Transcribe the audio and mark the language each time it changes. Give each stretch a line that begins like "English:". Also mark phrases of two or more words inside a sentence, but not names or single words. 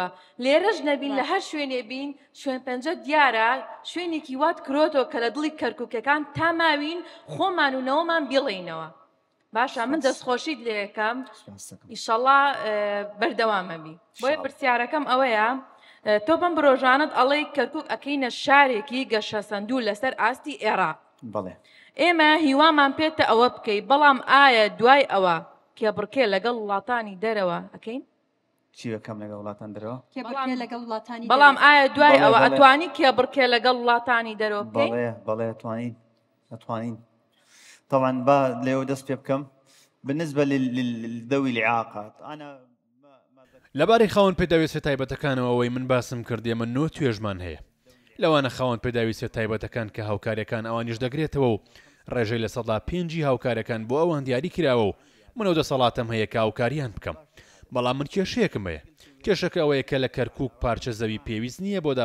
Central Kurdish: لێرەش نەبین لە هەر شوێنێ بین شوێن پەنجە دیارە شوێنێکی وات کرۆتەوە کە لە دڵی کەرکووکەکان تا ماوین خۆمان و نەوەمان بڵێینەوە باشە من دەستخۆشیت لێ یەکەم ئیشەڵڵا بەردەوامەبی بۆیە پرسیارەکەم ئەوەیە تۆ بەم برۆژانت ئەڵەی کەرکووک ئەکەینە شارێکی گەشە سەندوو لەسەر ئاستی عێراق ئێمە هیوامان پێتە ئەوە بکەی بەڵام ئایا دوای ئەوە کێبڕکێ لەگەڵ وڵاتانی دەرەوە ئەکەین چی بەکەم لەگەڵ وڵاتان دەرەوە بەڵام ئایا دوای ئەوە ئەتوانی کێبڕکێ لەگەڵ وڵاتانی دەرەوە بکەین بەڵێ ئەتوانین طبعا با لێو دەست پێ بکەم
Arabic: بالنسبة للذوي الإعاقات أنا
Central Kurdish: لەبارەی خاوەن پێداویستە تایبەتەکانەوە ئەوەی من باسم کردێ من نۆ توێژمان هەیە لەوانە خاوەن پێداویستە تایبەتەکان کە هاوکاریەکان ئەوانیش دەگرێتەوە و ڕێژەی لە 5 هاوکارەکان بۆ ئەوان دیاری کراوە و منەوە دەسەڵاتم هەیە کە هاوکاریان بکەم بەڵام من کێشەیەکم هەیە کێشەکە ئەوەیە کە لە کەرکووک پارچە زەوی پێویست نییە بۆ